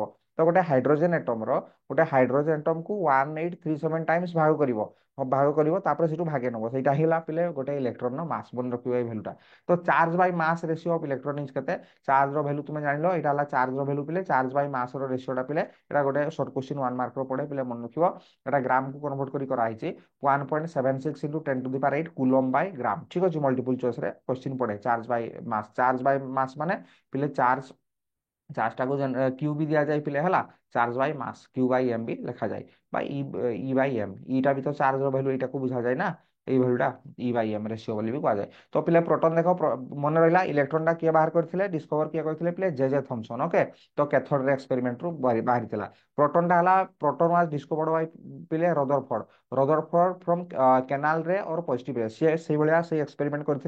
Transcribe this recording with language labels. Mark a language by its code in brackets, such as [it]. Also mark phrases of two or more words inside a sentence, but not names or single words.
[or] ତ ଗୋଟେ [en] hydrogen atom [or] ଗୋଟେ [en] hydrogen atom [or] 1837 ଟାଇମ୍ସ ଭାଗ କରିବ ତାପରେ ସେଠୁ ଭାଗେ ନବ। ସେଇଟା ହେଲା ପିଲେ ଗୋଟେ [en] electron mass. [or] ମନେ ରଖିବ ଏଇ ଭ୍ୟାଲୁଟା। ତ [en] charge by mass ratio of electron is [or] କେତେ ଚାର୍ଜର ଭ୍ୟାଲୁ ତୁମେ ଜାଣିଲ ଏଇଟା ହେଲା ଚାର୍ଜର ଭ୍ୟାଲୁ ପିଲେ [en] charge by mass ratio [or] ପିଲେ ଏଇଟା ଗୋଟେ [en] short question [or] 1 ମାର୍କର ପଡେ ପିଲେ ମନେ ରଖିବ। ଏଇଟା ଗ୍ରାମକୁ କନଭର୍ଟ କରି କରାହେଇଛି [en] 1.76 into 10 to the power 8 coulomb by gram [or] ঠিক ଅଛି। [en] multiple choice question [or] ପଡେ [en] charge by mass [or] ମାନେ ପିଲେ ଚାର୍ଜଟାକୁ କ୍ୟୁ ବି ଦିଆଯାଏ ପିଲେ ହେଲା [en] charge by mass q by m [or] ବି ଲେଖାଯାଏ বা [en] e by m [or] ইটা ବି ତ ଚାର୍ଜର ଭ୍ୟାଲୁ ଏଇଟାକୁ ବୁଝାଯାଏ ନା ଏଇ ଭ୍ୟାଲୁଟା [en] e by m ratio [or] ବୋଲି ବି କୁହାଯାଏ। ତ ପିଲେ ପ୍ରୋଟନ ଦେଖ ମନେ ରହିଲା ଇଲେକ୍ଟ୍ରନଟା କିଏ ବାହାର କରିଥିଲେ ଡିସ୍କଭର କିଏ କରିଥିଲେ ପିଲେ ଜେ ଥମସନ ଓକେ। ତ କ୍ୟାଥୋଡରେ ଏକ୍ସପେରିମେଣ୍ଟରୁ ବାହାରିଥିଲା। ପ୍ରୋଟନଟା ହେଲା [en] proton was discovered by [or] ପିଲେ ରଦରଫୋର୍ଡ [en] from canal ray or positive ray [or] ସିଏ ସେଇଭଳିଆ ସେଇ ଏକ୍ସପେରିମେଣ୍ଟ କରିଥିଲେ।